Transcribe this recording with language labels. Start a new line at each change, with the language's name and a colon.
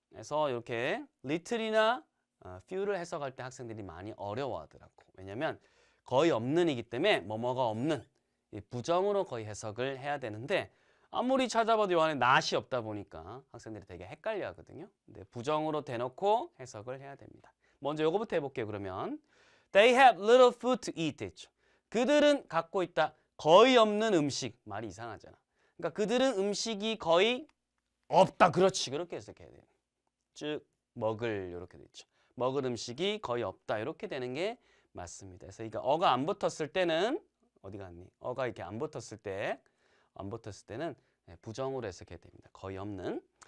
Korean: 그래서 이렇게 little이나 few를 해석할 때 학생들이 많이 어려워하더라고. 왜냐면 거의 없는이기 때문에 뭐뭐가 없는 부정으로 거의 해석을 해야 되는데 아무리 찾아봐도 요 안에 not이 없다 보니까 학생들이 되게 헷갈려 하거든요. 근데 부정으로 대놓고 해석을 해야 됩니다. 먼저 요거부터 해볼게요. 그러면
English: They have little food to eat
Korean: 했죠. 그들은 갖고 있다. 거의 없는 음식. 말이 이상하잖아. 그러니까 그들은 음식이 거의 없다. 그렇지. 그렇게 해석해야 돼요. 즉 먹을 이렇게 돼 있죠. 먹을 음식이 거의 없다. 이렇게 되는 게 맞습니다. 그래서 이거 어가 안 붙었을 때는 어디 갔니? 어가 이렇게 안 붙었을 때는 부정으로 해석해야 됩니다. 거의 없는.